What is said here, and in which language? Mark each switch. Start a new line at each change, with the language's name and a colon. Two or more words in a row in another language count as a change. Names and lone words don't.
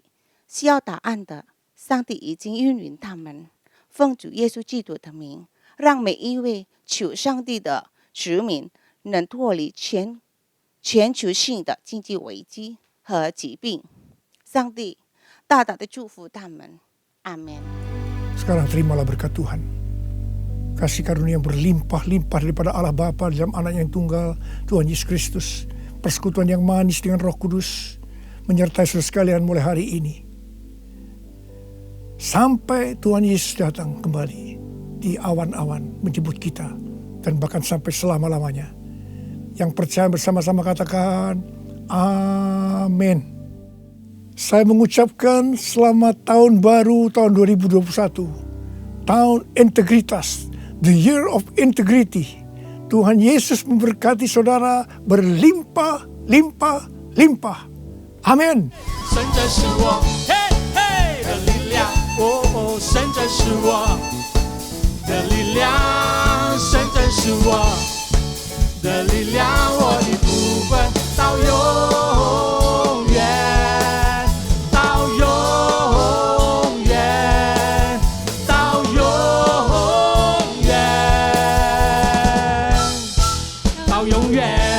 Chinese: 需要答案的，上帝已经应允他们。奉主耶稣基督的名，让每一位求上帝的子民能脱离全球性的经济危机和疾病。上帝大大的祝福他们。阿们。
Indonesian: Sekarang terimalah berkat Tuhan. Kasih karunia yang berlimpah-limpah daripada Allah Bapa dalam Anak yang tunggal, Tuhan Yesus Kristus. Persekutuan yang manis dengan Roh Kudus menyertai saudara sekalian mulai hari ini. Sampai Tuhan Yesus datang kembali di awan-awan menjemput kita, dan bahkan sampai selama-lamanya. Yang percaya bersama-sama katakan amin. Saya mengucapkan selamat tahun baru tahun 2021. Tahun integritas,
English: the year of integrity.
Indonesian: Tuhan Yesus memberkati saudara berlimpah-limpah-limpah. Amin.
Chinese: 神真是我，嘿嘿的力量，哦，神真是我的力量，神真是我的力量，我的部分到永远，到永远，到永远，到永远。